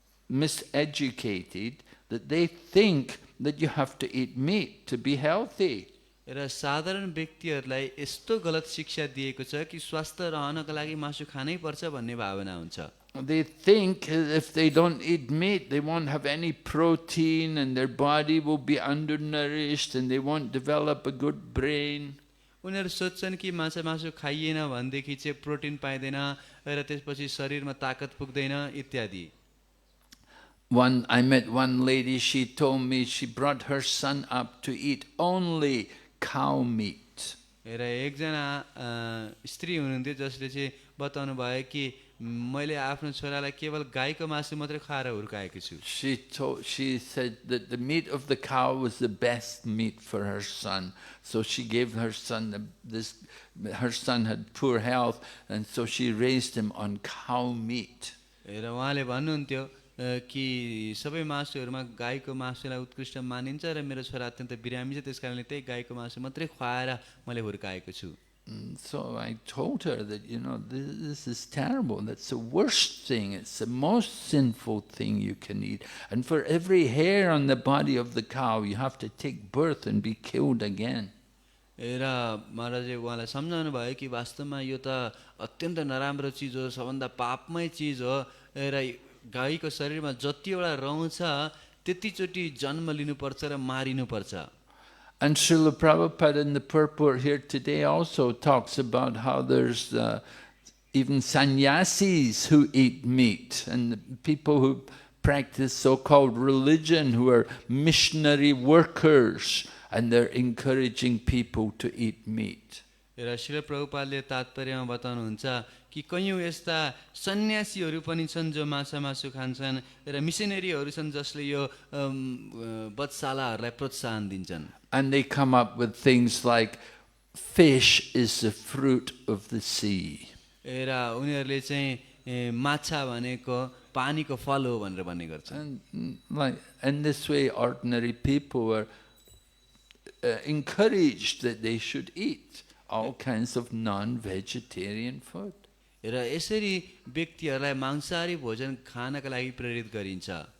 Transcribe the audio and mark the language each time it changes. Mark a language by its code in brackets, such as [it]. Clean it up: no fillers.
[en] miseducated that they think that you have to eat meat to be healthy. [ne] र साधारण व्यक्तिहरूलाई यस्तो गलत शिक्षा दिएको छ कि स्वस्थ रहनको लागि मासु खानै पर्छ भन्ने भावना हुन्छ। [en] They think if they don't eat meat, they won't have any protein and their body will be undernourished and they won't develop a good brain. [ne] उनीहरू सोच्छन् कि मासु खाइएन भनेदेखि चाहिँ प्रोटिन पाइँदैन र त्यसपछि शरीरमा ताकत पुग्दैन इत्यादि। [en] I met one lady, she told me she brought her son up to eat only cow meat. [ne] र एकजना स्त्री हुनुहुन्थ्यो जसले चाहिँ बताउनु भयो कि मैले आफ्नो छोरालाई केवल गाईको मासु मात्रै खाएर हुर्काएको छु। [en] She said that the meat of the cow was the best meat for her son. So she gave her son her son had poor health, and so she raised him on cow meat. [ne] र उहाँले भन्नुहुन्थ्यो कि सबै मासुहरूमा गाईको मासुलाई उत्कृष्ट मानिन्छ र मेरो छोरा अत्यन्त बिरामी छ त्यसकारणले त्यही गाईको मासु मात्रै खुवाएर मैले हुर्काएको छु। [en] So I told her that, this is terrible. That's the worst thing. It's the most sinful thing you can eat. And for every hair on the body of the cow, you have to take birth and be killed again. [ne] र महाराजले उहाँलाई सम्झाउनु भयो कि वास्तवमा यो त अत्यन्त नराम्रो चिज हो, सबभन्दा पापमय चिज हो र गाईको शरीरमा जतिवटा रौँ छ त्यतिचोटि जन्म लिनुपर्छ र मारिनुपर्छ। [en] And Srila Prabhupada in the purport here today also talks about how there's even sannyasis who eat meat, and the people who practice so-called religion who are missionary workers, and they're encouraging people to eat meat. [ne] र श्रील प्रभुपादले तात्पर्यमा बताउनुहुन्छ कि कयौँ यस्ता सन्यासीहरू पनि छन् जो मासु खान्छन् र मिसनरीहरू छन् जसले यो बधशालाहरूलाई प्रोत्साहन दिन्छन्। [en] And they come up with things like fish is the fruit of the sea. [ne] र उनीहरूले चाहिँ माछा भनेको पानीको फल हो भनेर भन्ने गर्छन्। [en] And like in this way ordinary people are encouraged that they should eat all kinds of non-vegetarian food. [ne] र यसरी व्यक्तिहरूलाई मांसाहारी भोजन खानका लागि प्रेरित गरिन्छ।